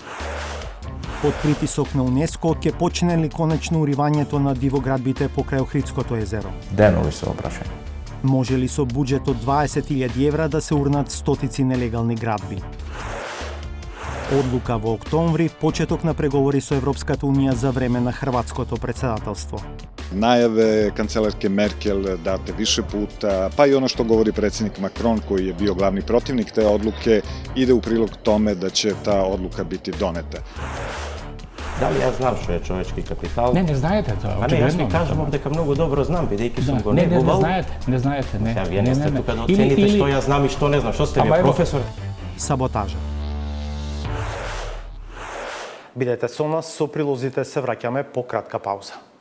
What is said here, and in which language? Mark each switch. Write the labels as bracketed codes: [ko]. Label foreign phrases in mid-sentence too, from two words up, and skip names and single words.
[mk] Под притисок на УНЕСКО ќе почне ли конечно уривањето на дивоградбите покрај Охридското езеро? Денови се опрашања. Може ли со буџет од 20.000 евра да се урнат стотици нелегални градби? Одлука во октомври, почеток на преговори со Европската Унија за време на хрватското председателство. [sr] Najave kancelarke Merkel date više puta, pa i ono što govori predsjednik Macron koji je bio glavni protivnik te odluke, ide u prilog tome da će ta odluka biti doneta. [mk] Дали јас знам што е човечки капитал? Не знаете тоа. Па не, јас ви кажувам дека многу добро знам, бидејќи сум го негувал. Не знаете. Сега вие не сте тука да оцените што јас знам и што не знам. Што сте вие, професор? Саботажа. Бидете со нас, со прилозите се враќаме по кратка пауза.